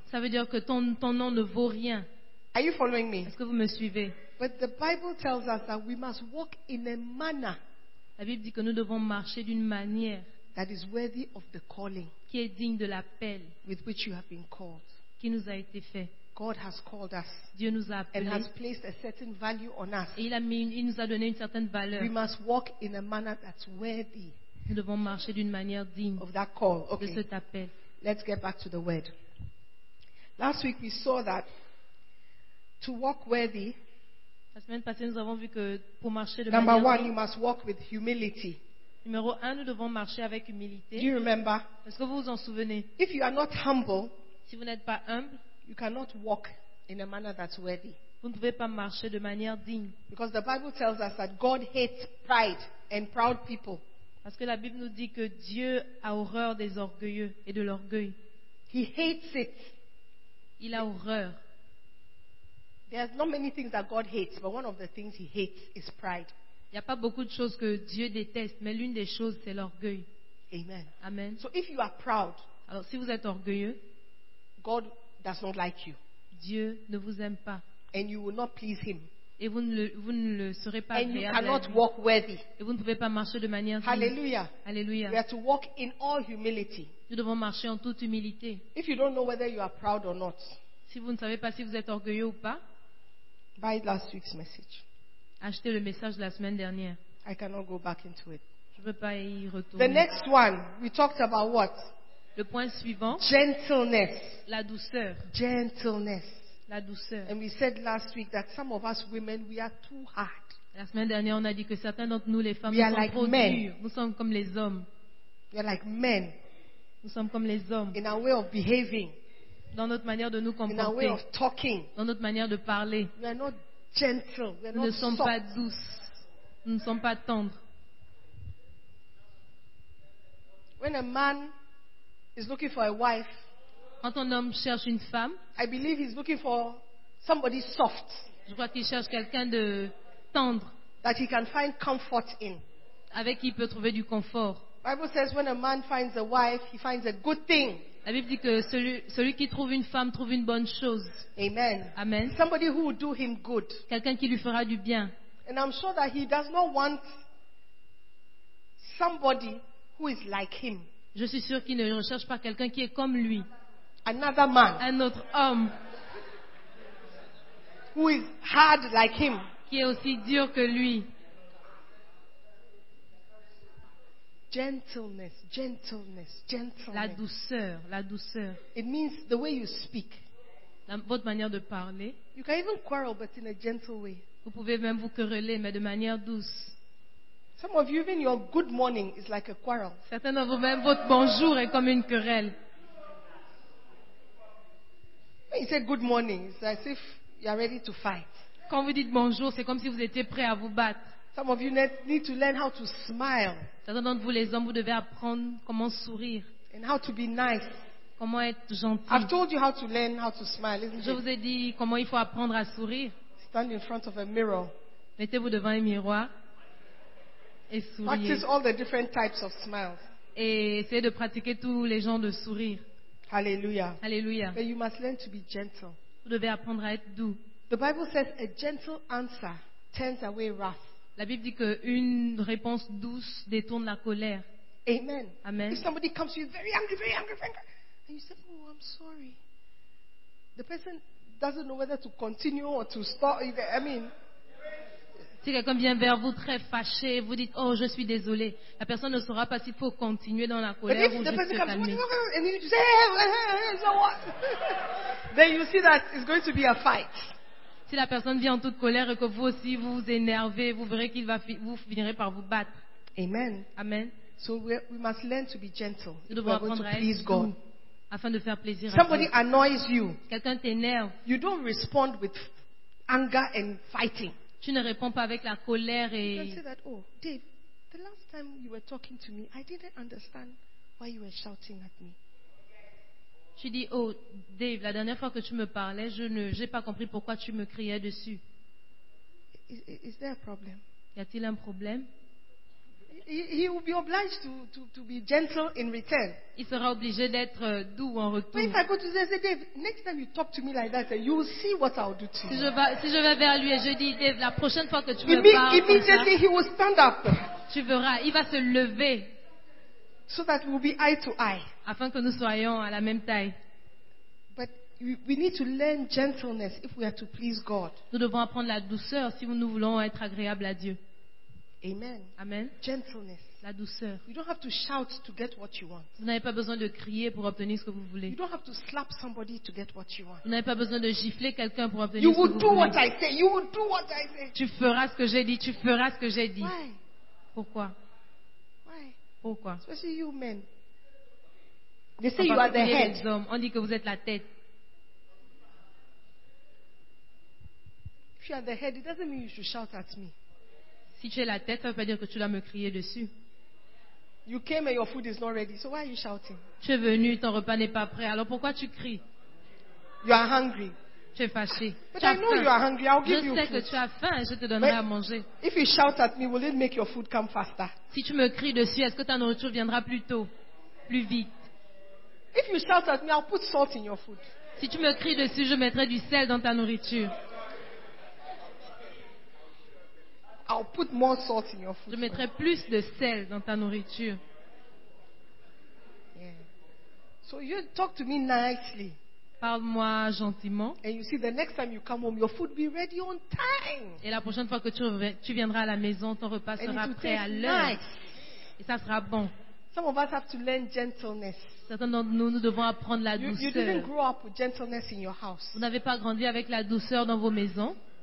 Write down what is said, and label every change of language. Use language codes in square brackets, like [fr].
[fr] Ça veut dire que ton nom ne vaut rien. [en] Are you following me? [fr] Est-ce que vous me suivez? [en] But the Bible tells us that we must walk in a manner. [fr] La Bible dit que nous devons marcher d'une manière [en] that is worthy of the calling. [fr] Qui est digne de l'appel [en] with which you have been called. [fr] Qui nous a été fait. [en] God has called us. [fr] Dieu nous a appelés. [en] And has placed a certain value on us. [fr] Et il nous a donné une certaine valeur. [en] We must walk in a manner that's worthy. [fr] Nous devons marcher d'une manière digne [en] of that call. Okay. [fr] De cet appel. [en] Let's get back to the word. Last week we saw that to walk worthy. [fr] La semaine passée nous avons vu que pour marcher de manière digne. [en] You must walk with humility. [fr] Numéro 1, nous devons marcher avec humilité. [en] Do you remember? [fr] Est-ce que vous vous en souvenez? [en] If you are not humble, [fr] si vous n'êtes pas humble, [en] you cannot walk in a manner that's worthy. [fr] Vous ne pouvez pas marcher de manière digne. [en] Because the Bible tells us that God hates pride and proud people. [fr] Parce que la Bible nous dit que Dieu a horreur des orgueilleux et de l'orgueil. [en] He hates it. [fr] Il a horreur. [en] There's not many things that God hates, but one of the things he hates is pride. [fr] Il n'y a pas beaucoup de choses que Dieu déteste, mais l'une des choses, c'est l'orgueil. [en] Amen. [fr] Amen. [en] So if you are proud, [fr] alors si vous êtes orgueilleux, [en] God does not like you. [fr] Dieu ne vous aime pas. [en] And you will not please him. [fr] Et vous ne le serez pas. [en] And you cannot walk worthy. [fr] Et vous ne pouvez pas marcher de manière digne. Hallelujah. [en] Hallelujah. We have to walk in all humility. [fr] Nous devons marcher en toute humilité. [en] If you don't know whether you are proud or not, [fr] si vous ne savez pas si vous êtes orgueilleux ou pas, [en] buy last week's message. [fr] Achetez le message de la semaine dernière. [en] I cannot go back into it. [fr] Je ne veux pas y retourner. [en] The next one, we talked about what? [fr] Le point suivant. [en] Gentleness. [fr] La douceur. [en] Gentleness. [fr] La douceur. [en] And we said last week that some of us women, we are too hard. [fr] La semaine dernière, on a dit que certains d'entre nous, les femmes, sommes [en] like [fr] trop [en] men. [fr] Durs. Nous sommes comme les hommes. [en] We are like men. [fr] Nous sommes comme les hommes. [en] In our way of behaving. [fr] Dans notre manière de nous comporter. [en] In our way of talking. [fr] Dans notre manière de parler. [en] We are not gentle. We are [fr] nous [en] not [fr] ne sommes [en] soft. [fr] Pas douces. Nous ne sommes pas tendres. [en] When a man is looking for a wife, [fr] quand un homme cherche une femme, [en] I believe he's looking for somebody soft. [fr] Je crois qu'il cherche quelqu'un de tendre. [en] That he can find comfort in. [fr] Avec qui il peut trouver du confort. [en] Bible says when a man finds a wife, he finds a good thing. [fr] La Bible dit que celui qui trouve une femme trouve une bonne chose. [en] Amen. [fr] Amen. [en] Somebody who will do him good. [fr] Quelqu'un qui lui fera du bien. [en] And I'm sure that he does not want somebody who is like him. [fr] Je suis sûr qu'il ne recherche pas quelqu'un qui est comme lui. [en] Another man. [fr] Un autre homme. [en] Who is hard like him. [fr] Qui est aussi dur que lui. [en] Gentleness, gentleness, gentleness. [fr] La douceur, la douceur. [en] It means the way you speak. [fr] Votre manière de parler. [en] You can even quarrel, but in a gentle way. [fr] Vous pouvez même vous quereller, mais de manière douce. [en] Some of you, even your good morning is like a quarrel. [fr] Certains de vous, même votre bonjour est comme une querelle. [en] When you say good morning, it's as if you are ready to fight. [fr] Quand vous dites bonjour, c'est comme si vous étiez prêt à vous battre. [en] Some of you need to learn how to smile. [fr] Certains d'entre vous, les hommes, vous devez apprendre comment sourire. [en] And how to be nice. [fr] Comment être gentil. [en] I've told you how to learn how to smile, isn't it? [fr] Je vous ai dit comment il faut apprendre à sourire. [en] Stand in front of a mirror. [fr] Mettez-vous devant un miroir. Et souriez. [en] Practice all the different types of smiles. [fr] Et essayez de pratiquer tous les genres de sourire. [en] Hallelujah. [fr] Hallelujah. [en] But you must learn to be gentle. [fr] Vous devez apprendre à être doux. [en] The Bible says a gentle answer turns away wrath. [fr] La Bible dit qu'une réponse douce détourne la colère. [en] Amen. [fr] Amen. [en] If somebody comes to you very angry, very angry, very angry, and you say, "Oh, I'm sorry," the person doesn't know whether to continue or to stop. I mean, [fr] si quelqu'un vient vers vous très fâché, vous dites, "Oh, je suis désolé," la personne ne saura pas s'il faut continuer dans la colère ou juste se calmer. [en] And you say, "So what?" Then you see that it's going to be a fight. [fr] Si la personne vient en toute colère et que vous aussi vous énervez, vous verrez qu'il va vous finirez par vous battre. [en] Amen. [fr] Amen. [en] So we must learn to be gentle. [fr] Nous devons apprendre à être doux afin de faire plaisir à Dieu. [en] Somebody annoys you. [fr] Quelqu'un t'énerve. [en] You don't respond with anger and fighting. [fr] Tu ne réponds pas avec la colère et. [en] You don't say that, "Oh, Dave, the last time you were talking to me, I didn't understand why you were shouting at me." [fr] Tu dis, "Oh, Dave, la dernière fois que tu me parlais, j'ai pas compris pourquoi tu me criais dessus." [en] Is there a problem? [fr] Y a-t-il un problème? [en] He will be obliged to be gentle in return. [fr] Il sera obligé d'être doux en retour. [en] But if I go to say, "Dave, next time you talk to me like that, you will see what I'll do to you." [fr] Si je vais vers lui et je dis, "Dave, la prochaine fois que tu me parles, [en] immediately he will stand up. [fr] Tu verras, il va se lever. [en] So that we'll be eye to eye. [fr] Afin que nous soyons à la même taille. [en] But we need to learn gentleness if we are to please God. [fr] Nous devons apprendre la douceur si nous voulons être agréables à Dieu. [en] Amen. [fr] Amen. [en] Gentleness. [fr] La douceur. [en] You don't have to shout to get what you want. [fr] Vous n'avez pas besoin de crier pour obtenir ce que vous voulez. [en] You don't have to slap somebody to get what you want. [fr] Vous n'avez pas besoin de gifler quelqu'un pour obtenir [en] you [fr] ce que vous voulez. [en] You will do what I say. You will do what I say. [fr] Tu feras ce que j'ai dit. Tu feras ce que j'ai dit. [en] Why? [fr] Pourquoi? [en] Why? [fr] Pourquoi? [en] Especially you men. They say you are the head. [fr] On dit que vous êtes la tête. [en] you are the head, it doesn't mean you should shout at me. [fr] Si tu es la tête, ça veut pas dire que tu dois me crier dessus. [en] You came and your food is not ready. So why are you shouting? [fr] Tu es venu, ton repas n'est pas prêt. Alors pourquoi tu cries? [en] You are hungry. [fr] Tu es fâché. [en] But [fr] tu [en] I know [fr] faim. [en] You are hungry. I'll give [fr] je [en] you [fr] sais [en] food. [fr] Que tu as faim, je te donnerai [en] but [fr] à manger. [en] If you shout at me, will it make your food come faster? [fr] Si tu me cries dessus, est-ce que ta nourriture viendra plus tôt, plus vite? [en] If you shout at me, I'll put salt in your food. [fr] Si tu me cries dessus, je mettrai du sel dans ta nourriture. [en] I'll put more salt in your food. [fr] Je mettrai plus de sel dans ta nourriture. [en] Yeah. So you talk to me nicely. [fr] Parle-moi gentiment. [en] And you see, the next time you come home, your food will be ready on time. [fr] Et la prochaine fois que tu viendras à la maison, ton repas sera prêt à l'heure. [en] Nice. [fr] Et ça sera bon. [en] Some of us have to learn gentleness. [fr] Certains d'entre nous, nous devons apprendre la douceur. [en] You didn't grow up with gentleness in your house. [fr] Vous n'avez pas grandi avec la douceur dans vos maisons.